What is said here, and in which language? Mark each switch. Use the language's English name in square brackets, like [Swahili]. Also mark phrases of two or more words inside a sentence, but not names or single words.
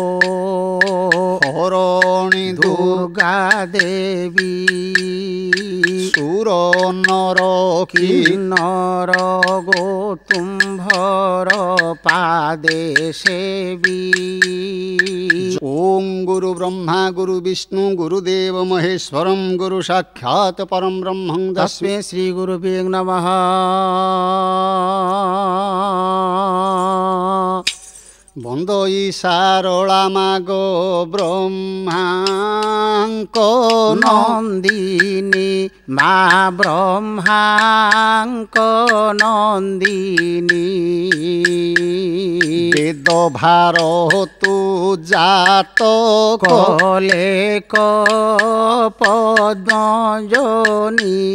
[Odia] ହରଣୀ ଦୁର୍ଗା ଦେବୀ ସୁର ନର କିନ୍ନର ଗୋ ତୁମ୍ଭର ପାଦେ ସେବୀ। [Sanskrit] ओम गुरु ब्रह्मा गुरु विष्णु गुरुदेव महेश्वरम गुरु साक्षात् परम ब्रह्मं तस्मै श्री गुरुभ्यो नमः। [Odia] ବନ୍ଦଇ ସାରଳା ମାଗୋ ବ୍ରହ୍ମାଙ୍କ ନନ୍ଦିନୀ ମା ବ୍ରହ୍ମାଙ୍କ ନନ୍ଦିନୀ ବେଦ ଭାରତୁ ଜାତ କଲେ ପଦ୍ମଜନୀ